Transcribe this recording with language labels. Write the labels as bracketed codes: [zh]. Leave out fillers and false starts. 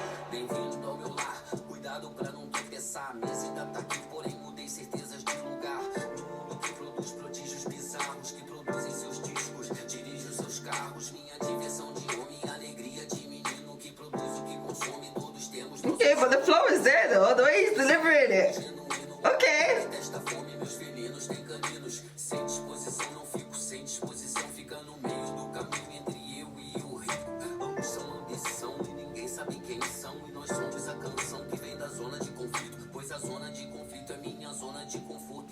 [pt] Bem-vindo ao meu lar, cuidado pra não tropeçar. Minha cidade tá aqui, porém mudei certezas de lugar. No mundo que produz prodígios bizarros, que produzem seus discos, dirige os seus carros. Minha diversão de homem, alegria de menino que produz o que consome. Todos temos. [en] Okay, but the flow is there though, the way he's delivering it. Okay. [pt] Desta fome, meus felinos têm caninos. Sem disposição, não fico sem disposição. Fica no meio do caminho entre eu e o rico. Ambos são ambição e ninguém sabe quem são. E nós somos a canção que vem da zona de conflito. Pois a zona de conflito é minha zona de conforto.